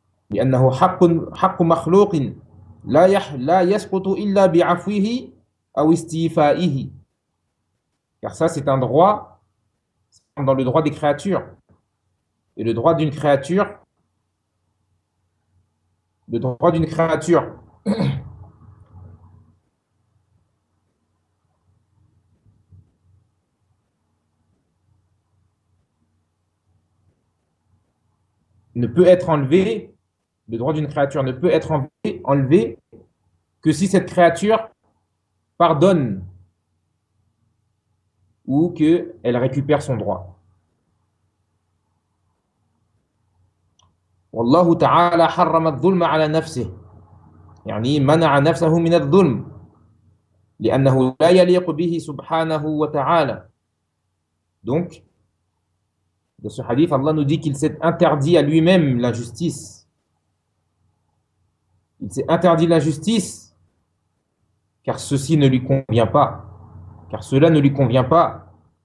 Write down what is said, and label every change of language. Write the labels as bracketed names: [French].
[Arabic] لأنه حق مخلوق لا يسقط إلا بعفوه أو استيفائه. [French] Car ça, c'est un droit dans le droit des créatures. Et le droit d'une créature ne peut être enlevé. Le droit d'une créature ne peut être enlevé que si cette créature pardonne ou qu'elle récupère son droit. [Arabic] Wallahu ta'ala harrama adh-dhulma 'ala nafsihi. يعني منع نفسه من الظلم لأنه لا يليق به سبحانه وتعالى. [French] Donc, dans ce hadith, Allah nous dit qu'il s'est interdit à lui-même l'injustice. Il s'est interdit l'injustice car ceci ne lui convient pas, car cela ne lui convient pas.